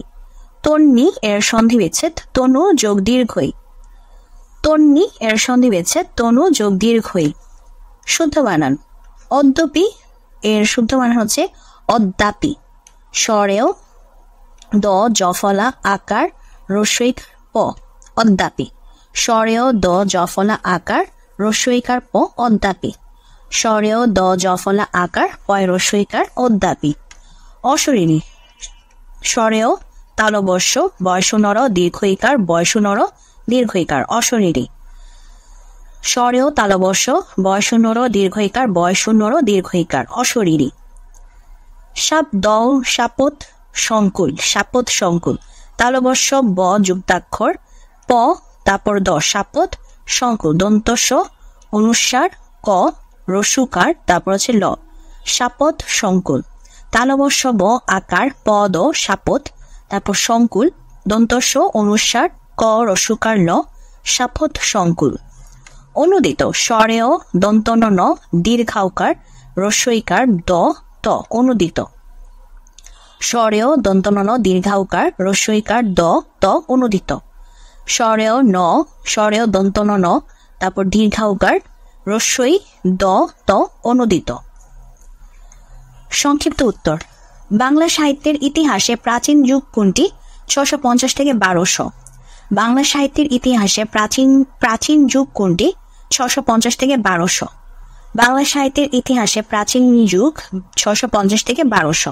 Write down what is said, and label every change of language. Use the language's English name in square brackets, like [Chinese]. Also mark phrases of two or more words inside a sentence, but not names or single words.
[Bangla] তন্নি এর সন্ধি বিচ্ছেদ তনু যোগ দীর্ঘই। তন্নি এর সন্ধি বিচ্ছেদ তনু যোগ দীর্ঘই। শুদ্ধ বানান, অদ্যপি এর শুদ্ধ বানান হচ্ছে অদ্যাপি। স্বরেও দ জফলা আকার রস্বইকার প অদ্যাপি। স্বরেও দ জফলা আকার রস্বইকার প অদ্যাপি। স্বরেও দ জফলা আকার পয় রস্বইকার অদ্যাপি। অশরীরী, স্বরেও তালবস্য বয়সনর দীর্ঘইকার বয়সনর দীর্ঘইকার অশরীরী। স্বরেও তালবস্য বয়সনর দীর্ঘইকার বয়সনর দীর্ঘইকার অশরীরী। সাপ দ সাপত সংকুল সাপত সংকুল। তালবস্য ব যুক্তাক্ষর প তারপর দ সাপত সংকুল দন্তস্ব অনুস্বার ক রস্যকার তারপর হচ্ছে ল সাপত সংকুল। তালবস্য ব আকার প দ সাপত তারপর সংকুল দন্তস্ব অনুস্বার ক রস্যকার ল সাপত সংকুল। অনুদিত, স্বরেও দন্তন ন দীর্ঘাউকার রস্বইকার দ ত অনুদিত। স্বরেও দন্তন ন দীর্ঘাউকার রস্বইকার দ ত অনুদিত। স্বরেও ন স্বরেও দন্তন ন তারপর দীর্ঘাউকার রস্বই দ ত অনুদিত। সংক্ষিপ্ত উত্তর, বাংলা সাহিত্যের ইতিহাসে প্রাচীন যুগ কোনটি? ৬৫০ থেকে ১২০০। বাংলা সাহিত্যের ইতিহাসে প্রাচীন যুগ কোনটি? ৬৫০ থেকে ১২০০। বাংলা সাহিত্যের ইতিহাসে প্রাচীন যুগ ৬৫০ থেকে ১২০০।